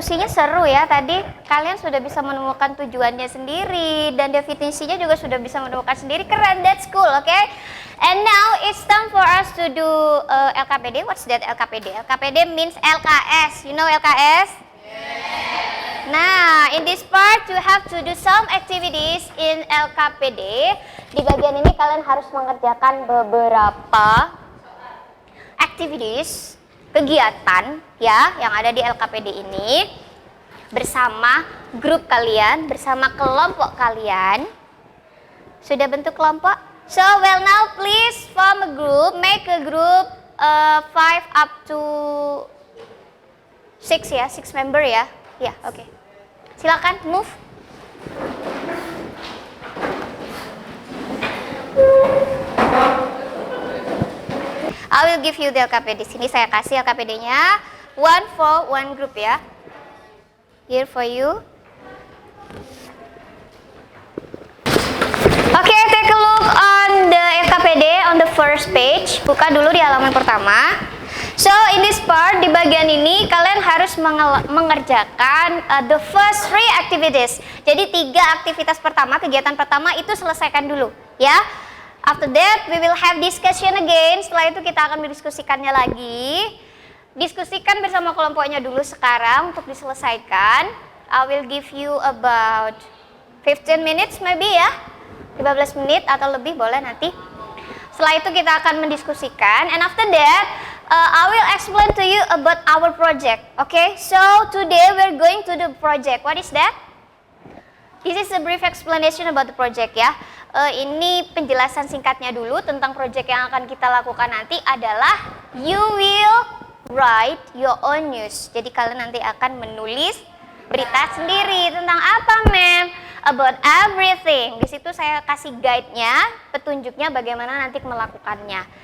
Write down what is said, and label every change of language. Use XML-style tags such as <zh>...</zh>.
<id>seru ya, tadi kalian sudah bisa menemukan tujuannya sendiri dan definisinya juga sudah bisa menemukan sendiri.</id> <en>Keren, that's cool, okay? And now it's time for us to do LKPD. What's that LKPD? LKPD means LKS. You know LKS? Yes. Nah, in this part you have to do some activities in LKPD.</en> <id>Di bagian ini kalian harus mengerjakan beberapa activities, kegiatan ya yang ada di LKPD ini bersama grup kalian, bersama kelompok kalian. Sudah bentuk kelompok?</id> <en>So, well now please form a group, make a group 5 up to 6 ya, 6 member ya.</en> <id>Ya, oke. Silakan move.</id> <en>I will give you the LKPD.</en> <id>Sini saya kasih LKPD-nya.</id> <en>One for one group ya. Here for you. Oke, take a look on the LKPD on the first page.</en> <id>Buka dulu di halaman pertama.</id> <en>So, in this part,</en> <id>di bagian ini kalian harus mengerjakan</id> <en>the first 3 activities.</en> <id>Jadi 3 aktivitas pertama, kegiatan pertama itu selesaikan dulu, ya.</id> <en>After that, we will have discussion again.</en> <id>Setelah itu kita akan mendiskusikannya lagi. Diskusikan bersama kelompoknya dulu sekarang untuk diselesaikan.</id> <en>I will give you about 15 minutes maybe ya.</en> <id>15 menit atau lebih boleh nanti. Setelah itu kita akan mendiskusikan.</id> <en>And after that, I will explain to you about our project. Okay, so today we're going to the project. What is that? This is a brief explanation about the project ya.</en> <id>Ini penjelasan singkatnya dulu tentang project yang akan kita lakukan nanti adalah</id> <en>you will write your own news.</en> <id>Jadi kalian nanti akan menulis berita sendiri tentang apa, ma'am?</id> <en>About everything.</en> <id>Di situ saya kasih guide-nya, petunjuknya bagaimana nanti melakukannya.</id>